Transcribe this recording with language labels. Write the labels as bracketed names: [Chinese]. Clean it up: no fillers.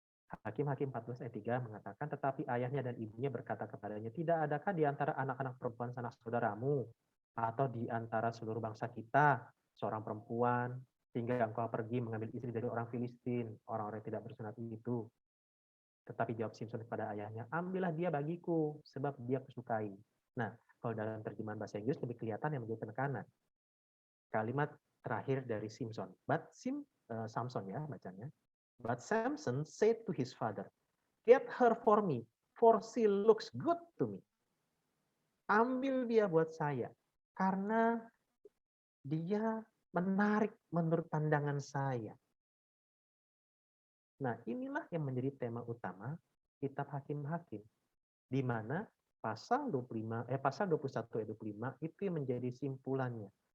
[Indonesian] Hakim-Hakim 14 ayat 3 mengatakan, tetapi ayahnya dan ibunya berkata kepadanya, tidak adakah di antara anak-anak perempuan sanak saudaramu, atau di antara seluruh bangsa kita, seorang perempuan, sehingga engkau pergi mengambil istri dari orang Filistin, orang-orang yang tidak bersunat itu. Tetapi jawab Simson kepada ayahnya, ambillah dia bagiku, sebab dia kusukai. Nah, Kalau dalam terjemahan bahasa Inggris lebih kelihatan yang menjadi penekanan. Kalimat terakhir dari Samson. Samson ya bacanya. [English] But Samson said to his father, "Get her for me, for she looks good to me." [Indonesian] Ambil dia buat saya, karena dia menarik menurut pandangan saya. Nah, inilah yang menjadi tema utama kitab Hakim-Hakim, di mana pasal 21 ayat 25 itu yang menjadi simpulannya.